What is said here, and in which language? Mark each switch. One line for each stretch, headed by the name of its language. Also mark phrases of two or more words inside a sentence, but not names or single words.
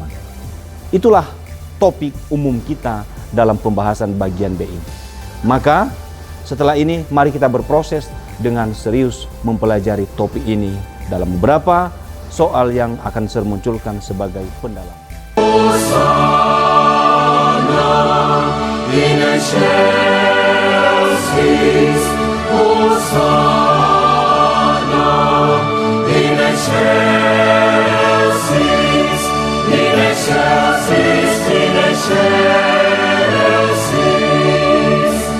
Indonesian: Itulah topik umum kita dalam pembahasan bagian B ini. Maka setelah ini mari kita berproses dengan serius mempelajari topik ini dalam beberapa soal yang akan saya munculkan sebagai pendalaman.
Latin: In excelsis, Hosanna, in excelsis, in excelsis, in excelsis.